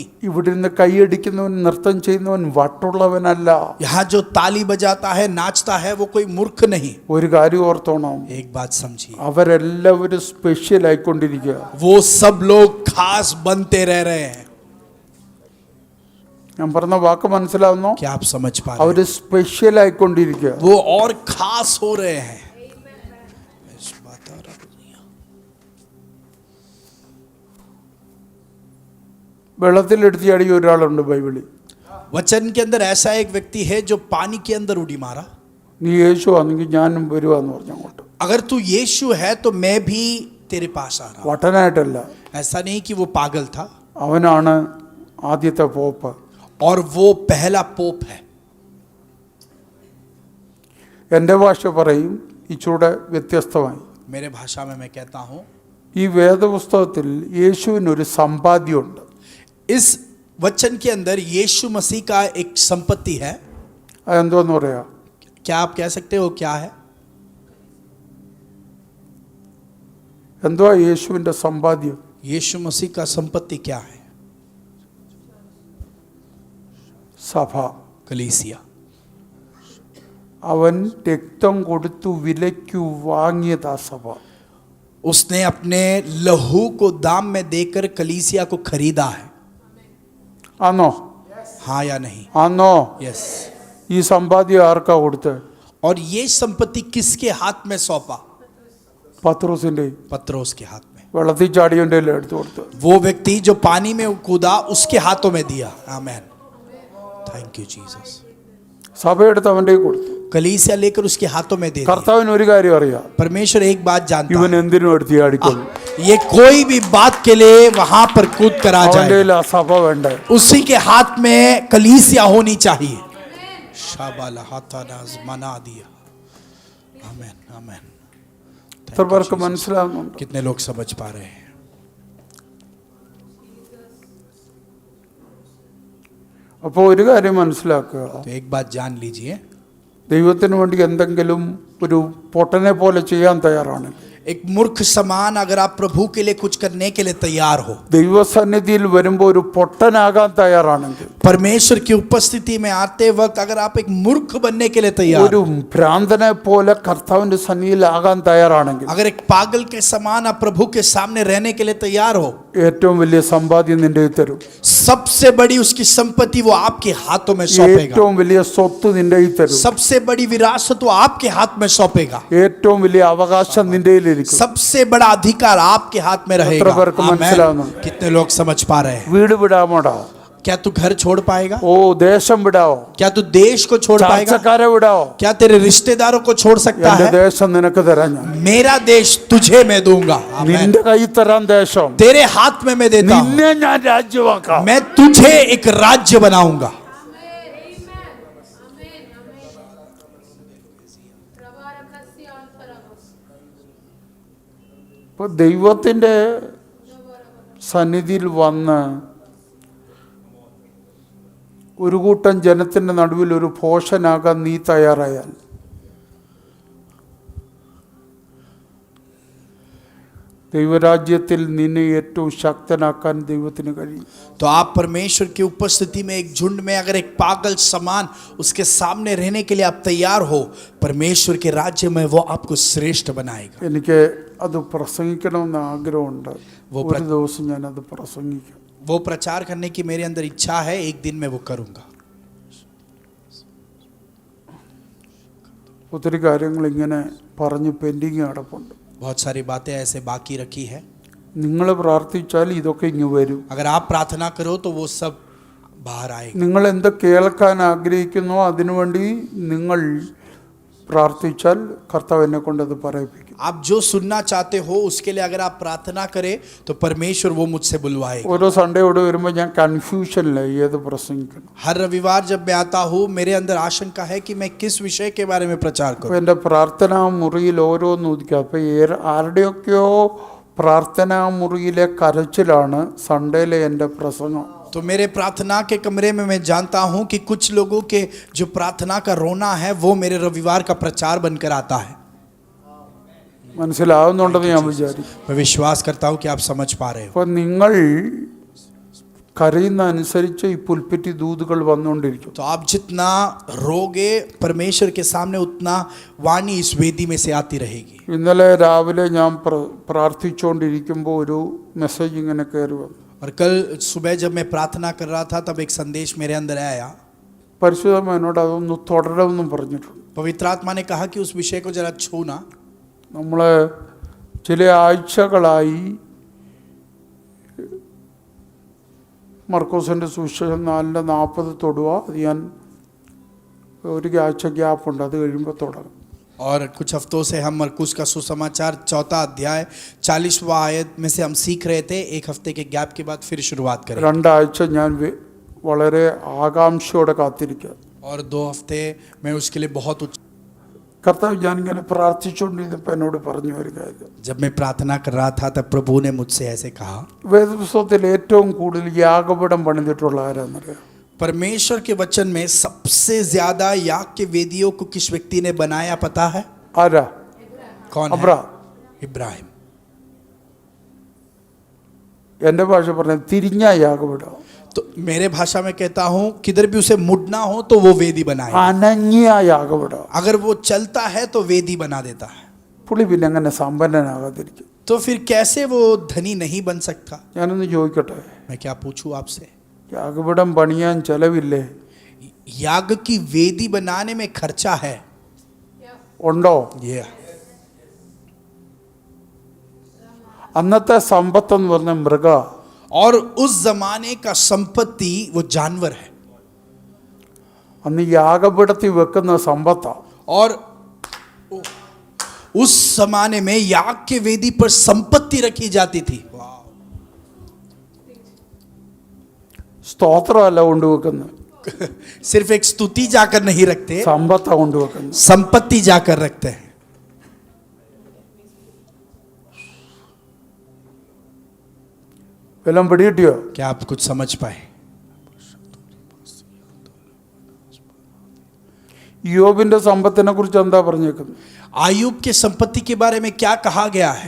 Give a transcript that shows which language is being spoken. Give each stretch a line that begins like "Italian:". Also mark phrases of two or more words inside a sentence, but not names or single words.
Malayalam: ഇവിടുന്ന് കൈയടിക്കുന്നവൻ നൃത്തം ചെയ്യുന്നവൻ വട്ടുള്ളവനല്ല.
Hindi: यहाँ जो ताली बजाता है नाचता है वो कोई मूर्ख नहीं.
Malayalam: ഒരു കാര്യം ഓർത്തോണം,
Hindi: एक बात समझिए,
Malayalam: അവരെല്ലാവരും സ്പെഷ്യൽ ആയിക്കൊണ്ടിരിക്കുക.
Hindi: वो सब लोग खास बनते रह रहे हैं.
Malayalam: ഞാൻ പറഞ്ഞ വാക്ക് മനസ്സിലാവുന്നോ?
Hindi: क्या आप समझ पा रहे
Malayalam: അവര് സ്പെഷ്യൽ ആയിക്കൊണ്ടിരിക്കുക.
Hindi: हैं? वो और खास हो रहे हैं.
Malayalam: വെള്ളത്തിലെടുത്ത് ചാടിയ ഒരാളുണ്ട് ബൈബിളിൽ.
Hindi: वचन के अंदर ऐसा एक व्यक्ति है जो पानी के अंदर उड़ी मारा.
Malayalam: നീ യേശു ആണെങ്കിൽ ഞാനും വരുവാന്ന് പറഞ്ഞു അങ്ങോട്ട്.
Hindi: अगर तू यीशु है तो मैं भी तेरे पास आ रहा हूं।
Malayalam: വട്ടനായിട്ടല്ല,
Hindi: ऐसा नहीं कि वो पागल था,
Malayalam: അവനാണ് ആദ്യത്തെ പോപ്പ്.
Hindi: और वो पहला पोप है।
Malayalam: എൻ്റെ ഭാഷ പറയും ഇച്ചൂടെ വ്യത്യസ്തമായി.
Hindi: मेरे भाषा में मैं कहता हूं,
Malayalam: ഈ വേദപുസ്തകത്തിൽ യേശുവിനൊരു സമ്പാദ്യമുണ്ട്.
Hindi: इस वचन के अंदर यीशु मसीह का एक संपत्ति है।
Malayalam: അതെന്തോന്ന് പറയാ?
Hindi: क्या आप कह सकते हो क्या है?
Malayalam: എന്തുവാ യേശുവിൻ്റെ സമ്പാദ്യം?
Hindi: यीशु मसीह का संपत्ति क्या है?
Malayalam: സഭ.
Hindi: कलीसिया।
Malayalam: അവൻ രക്തം കൊടുത്തു വിലയ്ക്കു വാങ്ങിയതാ സഭ.
Hindi: उसने अपने लहू को दाम में देकर कलीसिया को खरीदा है।
Malayalam: ആന്നോ?
Hindi: हाँ या नहीं?
Malayalam: ആന്നോ?
Hindi: यस।
Malayalam: ഈ സമ്പാദ്യം ആർക്കാ കൊടുത്തത്?
Hindi: और ये संपत्ति किसके हाथ में सौंपा?
Malayalam: പത്രോസിന്റെ.
Hindi: पत्रोस के हाथ में।
Malayalam: വെള്ളത്തിൽ ചാടിയവൻ്റെ എടുത്തു കൊടുത്തു.
Hindi: वो व्यक्ति जो पानी में कूदा उसके हाथों में दिया। आमीन।
English: thank you Jesus.
Malayalam: സഭയെടുത്ത് അവൻ്റെ കൊടുത്തു.
Hindi: कलीसिया लेकर उसके हाथों में दे दिया।
Malayalam: കർത്താവിന് ഒരു കാര്യം അറിയാം,
Hindi: परमेश्वर एक बात जानता
Malayalam: ഇവൻ
Hindi: है,
Malayalam: എന്തിനും എടുത്ത് ചാടിക്കൊള്ളു.
Hindi: ये कोई भी बात के लिए वहां पर कूद कर आ
Malayalam: അവൻ്റെ
Hindi: जाए।
Malayalam: ആ സഭ വേണ്ടേ?
Hindi: उसी के हाथ में कलीसिया होनी चाहिए। शाबाला हाथानाज मना दिया। आमीन आमीन।
Malayalam: എത്ര പേർക്ക് മനസ്സിലാകുന്നുണ്ട്?
Hindi: कितने लोग समझ पा रहे हैं?
Malayalam: അപ്പോൾ ഒരു കാര്യം മനസ്സിലാക്കുക,
Hindi: तो एक बात जान लीजिए,
Malayalam: ദൈവത്തിന് വേണ്ടി എന്തെങ്കിലും ഒരു പൊട്ടനെ പോലെ ചെയ്യാൻ തയ്യാറാണ്.
Hindi: एक मूर्ख समान अगर आप प्रभु के लिए कुछ करने के लिए तैयार हो,
Malayalam: ദൈവസന്നിധിയിൽ വരുമ്പോൾ ഒരു പൊട്ടനാകാൻ തയ്യാറാണെങ്കിൽ,
Hindi: परमेश्वर की उपस्थिति में आते वक्त अगर आप एक मूर्ख बनने के लिए तैयार
Malayalam: ഒരു
Hindi: हो,
Malayalam: ഭ്രാന്തനെ പോലെ കർത്താവിന്റെ സന്നിധിയിൽ ആകാൻ തയ്യാറാണെങ്കിൽ,
Hindi: अगर एक पागल के समान आप प्रभु के सामने रहने के लिए तैयार हो,
Malayalam: ഏറ്റവും വലിയ സമ്പാദ്യം നിന്റെ കയ്യിൽ തരും.
Hindi: सबसे बड़ी उसकी संपत्ति वो आपके हाथों में सौंपेगा।
Malayalam: ഏറ്റവും വലിയ സ്വത്ത് നിന്റെ കയ്യിൽ തരും.
Hindi: सबसे बड़ी विरासत वो आपके हाथ में सौंपेगा।
Malayalam: ഏറ്റവും വലിയ അവകാശം നിന്റെ കയ്യിലിരിക്കും.
Hindi: सबसे बड़ा अधिकार आपके हाथ में रहेगा।
Malayalam: എത്ര പേർക്ക് മനസ്സിലാവുന്നു?
Hindi: कितने लोग समझ पा रहे हैं?
Malayalam: വീട് വിടാമോടാ?
Hindi: क्या तू घर छोड़ पाएगा?
Malayalam: ഓ ദേശം വിടാവോ?
Hindi: क्या तू देश को छोड़ पाएगा?
Malayalam: ചാർച്ചക്കാരെ വിടാവോ?
Hindi: क्या तेरे रिश्तेदारों को छोड़ सकता
Malayalam: എന്റെ
Hindi: है?
Malayalam: ദേശം നിനക്ക് തരാൻ ഞാൻ.
Hindi: मेरा देश तुझे मैं दूंगा। आमीन।
Malayalam: നിന്റെ കയ്യിൽ തരാൻ ദേശം.
Hindi: तेरे हाथ में मैं देता हूं।
Malayalam: നിന്നെ ഞാൻ രാജ്യമാക്കാം.
Hindi: मैं तुझे एक राज्य बनाऊंगा।
Malayalam: ഇപ്പൊ ദൈവത്തിന്റെ സന്നിധിയിൽ വന്ന് ഒരു കൂട്ടം ജനത്തിന്റെ നടുവിൽ ഒരു ഭോഷനാകാൻ നീ തയ്യാറായാൽ, ദൈവരാജ്യത്തിൽ നിന്നെ ഏറ്റവും ശക്തനാക്കാൻ ദൈവത്തിന് കഴിയും.
Hindi: तो आप परमेश्वर की उपस्थिति में एक झुंड में अगर एक पागल समान उसके सामने रहने के लिए आप तैयार हो, परमेश्वर के राज्य में वो आपको श्रेष्ठ बनाएगा।
Malayalam: എനിക്ക് അത് പ്രസംഗിക്കണമെന്ന് ആഗ്രഹമുണ്ട്. ഒരു ദിവസം ഞാനത് പ്രസംഗിക്കാം.
Hindi: वो प्रचार करने की मेरे अंदर इच्छा है, एक दिन मैं वो करूंगा।
Malayalam: ഒത്തിരി കാര്യങ്ങൾ ഇങ്ങനെ പറഞ്ഞ് പെൻഡിങ് കിടപ്പുണ്ട്.
Hindi: बहुत सारी बातें ऐसे बाकी रखी है।
Malayalam: നിങ്ങൾ പ്രാർത്ഥിച്ചാൽ ഇതൊക്കെ ഇങ്ങ് വരും.
Hindi: अगर आप प्रार्थना करो तो वो सब बाहर आएगा।
Malayalam: നിങ്ങൾ എന്ത് കേൾക്കാൻ ആഗ്രഹിക്കുന്നോ അതിനുവേണ്ടി നിങ്ങൾ പ്രാർത്ഥിച്ചാൽ കർത്താവ് എന്നെ കൊണ്ട് അത് പറയിപ്പിക്കും.
Hindi: आप जो सुनना चाहते हो उसके लिए अगर आप प्रार्थना करें तो परमेश्वर वो मुझसे बुलवाएगा।
Malayalam: ഓരോ സൺഡേ ഇവിടെ വരുമ്പോൾ ഞാൻ കൺഫ്യൂഷനിലായി ഏത് പ്രസംഗിക്കണം.
Hindi: हर रविवार जब मैं आता हूँ मेरे अंदर आशंका है कि मैं किस विषय के बारे में प्रचार
Malayalam: അപ്പോൾ
Hindi: करूँ।
Malayalam: എൻ്റെ പ്രാർത്ഥനാ മുറിയിൽ ഓരോന്ന് ഒതുക്കുക. അപ്പോൾ ആരുടെയൊക്കെയോ പ്രാർത്ഥനാ മുറിയിലെ കരച്ചിലാണ് സൺഡേയിലെ എൻ്റെ പ്രസംഗം.
Hindi: तो मेरे प्रार्थना के कमरे में मैं जानता हूँ कि कुछ लोगों के जो प्रार्थना का रोना है वो मेरे रविवार का प्रचार बनकर आता है।
Malayalam: മനസ്സിലാവുന്നുണ്ടെന്ന് ഞാൻ വിചാരിക്കും.
Hindi: मैं विश्वास करता हूँ कि आप समझ पा रहे हो।
Malayalam: അപ്പോൾ നിങ്ങൾ കരയുന്ന അനുസരിച്ച് ഈ പുൽപ്പിറ്റി ദൂതുകൾ വന്നുകൊണ്ടിരിക്കും.
Hindi: तो आप जितना रोगे परमेश्वर के सामने उतना वाणी इस वेदी में से आती रहेगी।
Malayalam: ഇന്നലെ രാവിലെ ഞാൻ പ്രാർത്ഥിച്ചുകൊണ്ടിരിക്കുമ്പോൾ ഒരു മെസ്സേജ് ഇങ്ങനെ കയറി വന്നു.
Hindi: और कल सुबह जब मैं प्रार्थना कर रहा था तब एक संदेश मेरे अंदर आया।
Malayalam: പരിശുദ്ധമ്മ എന്നോട് അതൊന്ന് തുടരണമെന്നും പറഞ്ഞിട്ടുണ്ട്.
Hindi: पवित्र आत्मा ने कहा कि उस विषय को जरा छूना।
Malayalam: നമ്മൾ ചില ആഴ്ചകളായി മർക്കോസിൻ്റെ സുവിശേഷം 4:40 തൊടുക. അത് ഞാൻ ഒരു ആഴ്ച ഗ്യാപ്പുണ്ട്, അത് കഴിയുമ്പോൾ തുടങ്ങും.
Hindi: और कुछ हफ्तों से हम मरकुस का सुसमाचार 4 अध्याय 40वां आयत में से हम सीख रहे थे। एक हफ्ते के गैप के बाद फिर शुरुआत करें।
Malayalam: രണ്ടാഴ്ച ഞാൻ വളരെ ആകാംക്ഷയോടെ കാത്തിരിക്കുക.
Hindi: और 2 हफ्ते मैं उसके लिए बहुत
Malayalam: കർത്താവ് ഞാനിങ്ങനെ പ്രാർത്ഥിച്ചുകൊണ്ടിരുന്നപ്പോൾ എന്നോട് പറഞ്ഞു ഒരു കാര്യം.
Hindi: जब मैं प्रार्थना कर रहा था तब प्रभु ने मुझसे ऐसे कहा,
Malayalam: വേദപുസ്തകത്തിൽ ഏറ്റവും കൂടുതൽ യാഗപീഠം പണിതിട്ടുള്ള ആരാന്നറിയാം?
Hindi: परमेश्वर के वचन में सबसे ज्यादा याग के वेदियों को किस व्यक्ति ने बनाया पता है?
Malayalam: ആരാ?
Hindi: कौन है?
Malayalam: അബ്രഹാം.
Hindi: इब्राहिम।
Malayalam: എൻ്റെ ഭാഷ പറഞ്ഞ തിരിഞ്ഞ യാഗപീഠം,
Hindi: तो मेरे भाषा में कहता हूं किधर भी उसे मुड़ना हो तो वो वेदी बनाए।
Malayalam: അനങ്ങിയ യാഗപീഠം.
Hindi: अगर वो चलता है तो वेदी बना देता है।
Malayalam: പുള്ളി പിന്നെ അങ്ങനെ സമ്പന്നനാകാതിരിക്കും?
Hindi: तो फिर कैसे वो धनी नहीं बन सकता?
Malayalam: ഞാനൊന്ന് ചോദിക്കട്ടെ,
Hindi: मैं क्या पूछूं आपसे?
Malayalam: യാഗപീഠം പണിയാൻ ചെലവില്ലേ?
Hindi: याग की वेदी बनाने में खर्चा है,
Malayalam: ഉണ്ടോ?
Hindi: ये
Malayalam: അന്നത്തെ സമ്പത്തെന്ന് പറഞ്ഞ മൃഗ,
Hindi: और उस जमाने का संपत्ति वो जानवर है।
Malayalam: അന്ന് യാഗപീഠത്തിൽ വെക്കുന്ന സമ്പത്താ.
Hindi: और उस जमाने में याग के वेदी पर संपत्ति रखी जाती थी।
Malayalam: സ്തോത്രമല്ല കൊണ്ടുവെക്കുന്നത്,
Hindi: सिर्फ एक स्तुति जाकर नहीं रखते,
Malayalam: സമ്പത്താ കൊണ്ടുവെക്കുന്നത്.
Hindi: संपत्ति जाकर रखते हैं।
Malayalam: വല്ലതും പിടികിട്ടിയോ?
Hindi: क्या आप कुछ समझ पाए?
Malayalam: യോബിന്റെ സമ്പത്തിനെ കുറിച്ച് എന്താ പറഞ്ഞേക്കുന്നത്?
Hindi: आयुब के संपत्ति के बारे में क्या कहा गया है?